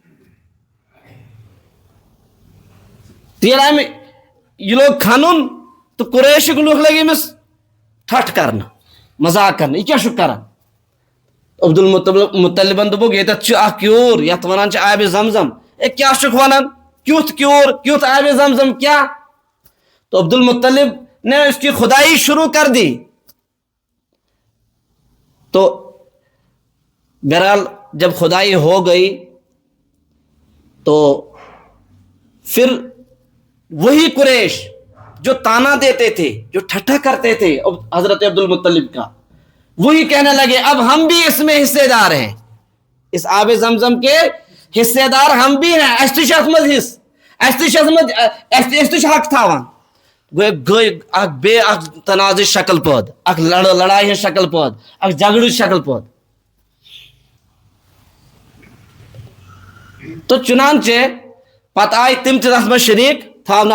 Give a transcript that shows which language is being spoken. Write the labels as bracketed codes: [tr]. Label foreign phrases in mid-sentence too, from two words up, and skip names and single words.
[ks] تہٕ ییٚلہِ یہِ لوگ کھنُن تہٕ قُریشٕکۍ لُکھ لٔگۍ أمِس ٹھٹھ کرنہٕ، مزاق کرنہٕ، یہِ کیٛاہ چھُکھ کران. عبدالمطلبن دوٚپُکھ ییٚتٮ۪تھ چھُ اکھ کیوٗر یتھ ونان چھِ آبِ زمزم. اے کیٛاہ چھُکھ ونان، کیُتھ کیوٗر، کیُتھ آبِ زمزم کیٛاہ. [ur] تو عبدالمطلب نے اس کی خدائی شروع کر دی. تو بہرحال جب خدائی ہو گئی تو پھر وہی قریش جو تانا دیتے تھے، جو ٹھٹھا کرتے تھے حضرت عبدالمطلب کا، وہی کہنے لگے اب ہم بھی اس میں حصے دار ہیں، اس آب زمزم کے حصے دار ہم بھی ہیں. [ks] اَسہِ تہِ چھُ اَتھ منٛز حصہٕ، اَسہِ تہِ چھُ حق تھاوان. گٔے اکھ بیٚیہِ اکھ تنازٕچ شکل پٲدٕ، اکھ لڑٲے ہٕنٛز شکل پٲدٕ، اکھ جگڑٕچ شکل پٲدٕ. تو چُنانچہ پتہٕ آیہِ تِم تہِ تتھ منٛز شریٖک تھاونہٕ.